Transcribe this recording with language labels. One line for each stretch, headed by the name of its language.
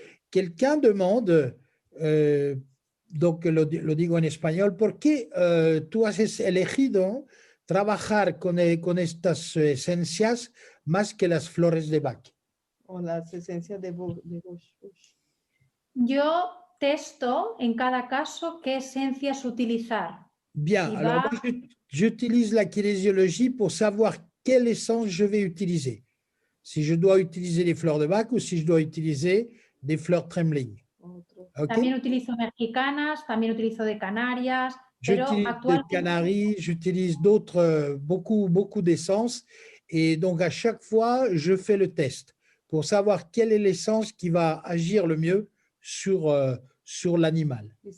French: Quelqu'un demande, donc
Spanish: lo digo en español, ¿por qué tú has elegido trabajar con estas esencias más que las flores de Bach? O las esencias de Bush. Yo testo en cada caso qué esencias utilizar.
French: Bien, alors moi, j'utilise la kinésiologie pour savoir quelle essence je vais utiliser. Si je dois utiliser les fleurs de Bach ou si je dois utiliser des fleurs trembling. Okay?
Spanish: También utilizo mexicanas, también utilizo de Canarias.
French: J'utilise des Canaries, j'utilise d'autres, beaucoup d'essences. Et donc, à chaque fois, je fais le test pour savoir quelle est l'essence qui va agir le mieux sur l'animal.